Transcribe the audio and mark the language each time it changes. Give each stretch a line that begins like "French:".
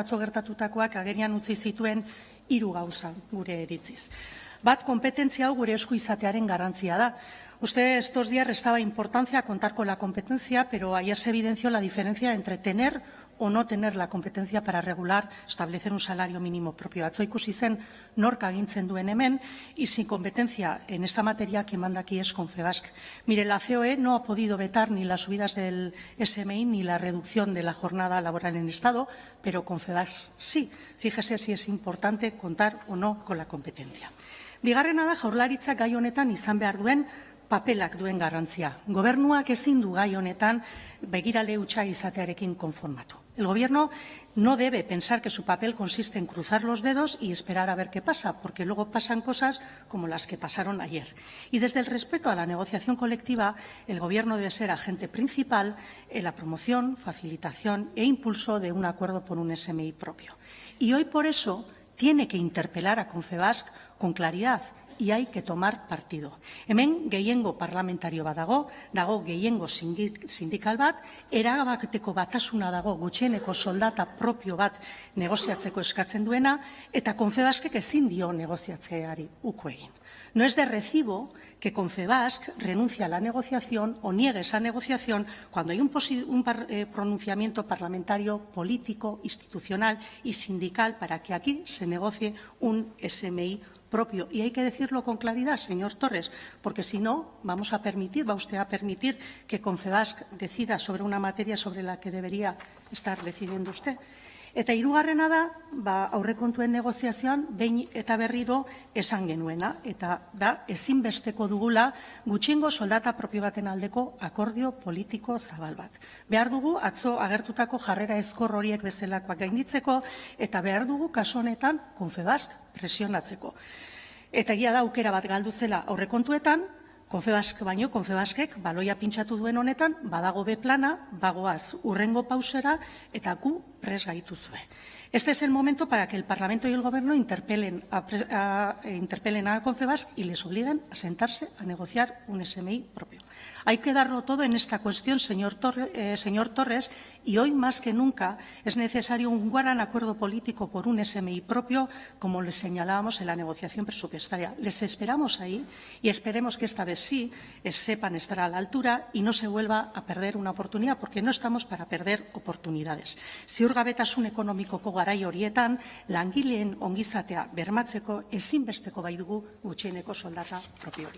Basque: atzo gertatutakoak agerian utzi zituen 3 gauza gure iritziz. Bat, kompetentzia hau gure esku izatearen garrantzia da.
Spanish: Usted estos días restaba importancia a contar con la competencia, pero ayer se evidenció la diferencia entre tener o no tener la competencia para regular, establecer un salario mínimo propio.
Basque: Atzo ikusi zen nork agintzen duen hemen,
Spanish: y sin competencia en esta materia quien manda aquí es Confebask. Mire, la COE no ha podido vetar ni las subidas del SMI ni la reducción de la jornada laboral en Estado, pero Confebask sí. Fíjese si es importante contar o no con la competencia.
Basque: Bigarrena da, Jaurlaritzak gai honetan izan behar duen papelak duen garrantzia. Gobernuak ezin du gai honetan begirale hutsa izatearekin konformatu.
Spanish: El Gobierno no debe pensar que su papel consiste en cruzar los dedos y esperar a ver qué pasa, porque luego pasan cosas como las que pasaron ayer. Y desde el respeto a la negociación colectiva, el Gobierno debe ser agente principal en la promoción, facilitación e impulso de un acuerdo por un SMI propio. Y hoy, por eso, tiene que interpelar a Confebask con claridad y hay que tomar partido.
Basque: Hemen gehiengo parlamentario bat dago gehiengo sindikal bat, erabateko batasuna dago gutxieneko soldata propio bat negoziatzeko eskatzen duena, eta Confebaskek ezin dio negoziatzeari uko egin.
Spanish: No es de recibo que Confebask renuncie a la negociación o niegue esa negociación cuando hay un pronunciamiento parlamentario, político, institucional y sindical para que aquí se negocie un SMI propio. Y hay que decirlo con claridad, señor Torres, porque si no, va usted a permitir que Confebask decida sobre una materia sobre la que debería estar decidiendo usted.
Basque: Eta hirugarrena da, aurrekontuen negoziazioan behin eta berriro esan genuena, eta da ezinbesteko dugula gutxiengo soldata propio baten aldeko akordio politiko zabal bat. Behar dugu atzo agertutako jarrera ezkor horiek bezalakoak gainditzeko, eta behar dugu kasu honetan Confebask presionatzeko. Eta egia da aukera bat galdu zela aurrekontuetan, Confebaskek baloia pintxatu duen honetan, badago B plana, bagoaz urrengo pausera, eta gu prest gaituzue.
Spanish: Este es el momento para que el Parlamento y el Gobierno interpelen a Confebask y les obliguen a sentarse a negociar un SMI propio. Hay que darlo todo en esta cuestión, señor Torres, y hoy más que nunca es necesario un gran acuerdo político por un SMI propio, como les señalábamos en la negociación presupuestaria. Les esperamos ahí y esperemos que esta vez sí sepan estar a la altura y no se vuelva a perder una oportunidad, porque no estamos para perder oportunidades.
Basque: Ziurgabetasun ekonomikoko garai horietan, langileen ongizatea bermatzeko ezinbesteko bai dugu gutxieneko soldata propio hori.